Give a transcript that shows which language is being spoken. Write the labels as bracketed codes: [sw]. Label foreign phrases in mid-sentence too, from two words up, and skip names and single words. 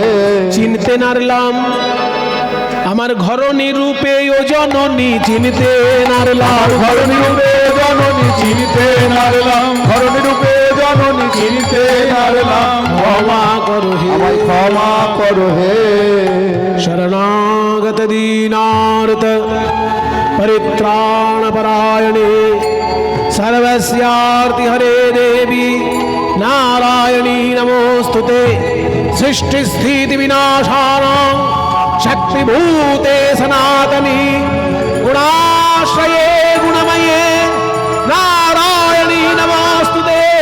[bn] চিনতে নারলাম আমার ঘরণী রূপে ও জননী চিনতে নারলাম ধরণী রূপে জননী চিনতে নারলাম ধরণী রূপে জননী চিনতে নারলাম ক্ষমা করো হে আমায় ক্ষমা করো হে [sa] शरणागत दीनार्थ परित्राण परायणे सर्वस्यार्ति हरे देवी नारायणी नमोस्तुते सृष्टि स्थिति विनाशानां शक्तिभूते सनातनी गुणाश्रये गुणमये नारायणी नमोस्तुते